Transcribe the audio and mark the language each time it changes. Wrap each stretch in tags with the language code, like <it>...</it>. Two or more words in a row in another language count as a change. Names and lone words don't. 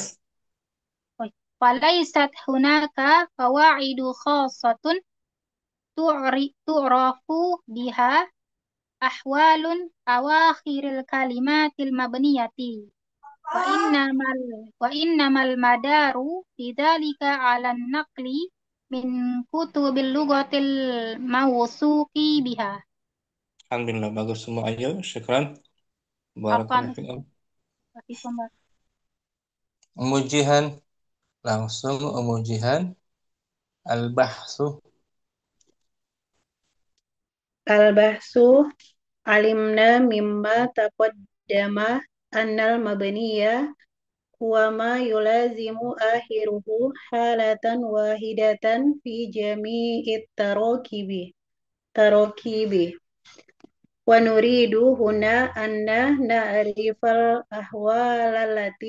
<ar>وليست هناك فوائد خاصة تعرف بها أحوال أواخر الكلمات المبنية. وإنما المدار بذلك على النقل من كتب اللغة الموثوق بها.</ar> <id>Alhamdulillah, bagus semua. Ayo,</id> <ar>syukran. Afwan, بارك الله فيكم. Waalaikumsalam.</ar> <id>Umujihan, langsung umujihan.</id> <ar>Al-bahsu. البحث علمنا مما تقدم أن المبني هو ما يلازم آخره حالة واحدة في جميع التراكيب ونريد هنا أن نعرف الأحوال التي</ar>